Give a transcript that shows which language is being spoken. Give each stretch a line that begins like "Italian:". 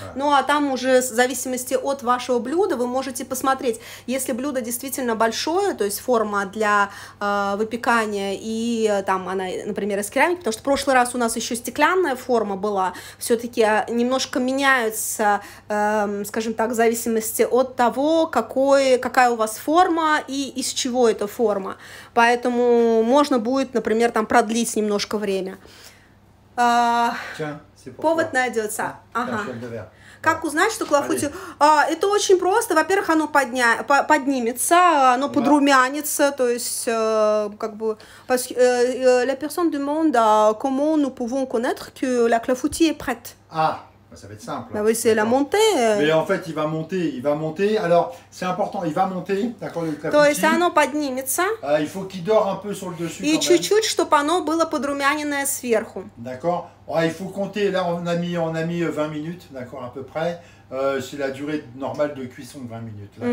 Russian: Ну а там уже в зависимости от вашего блюда вы можете посмотреть, если блюдо действительно большое, то есть форма для выпекания, и там она, например, из керамики, потому что в прошлый раз у нас еще стеклянная форма была, все-таки немножко меняются, скажем так, в зависимости от того, какая у вас форма и из чего эта форма. Поэтому можно будет, например, там продлить немножко время. Повод найдется. Ага. Как узнать, что клафути? Это очень просто. Во-первых, оно поднимется, оно подрумянится, то есть, как бы,
French: parce que la personne demande comment nous pouvons connaître que la clafoutis est prête. Ah, ça va être simple. Bah oui, c'est la montée. Mais en fait, il va monter. Alors, c'est important, il va monter, d'accord, le clafoutis.
Russian: То есть, оно поднимется.
French: Il faut qu'il dort un peu sur le dessus.
Russian: И чуть-чуть, чтобы оно было подрумяненное сверху.
French: D'accord. Il faut compter, là on a mis 20 minutes, d'accord, à peu près. C'est la durée normale de cuisson, 20 minutes.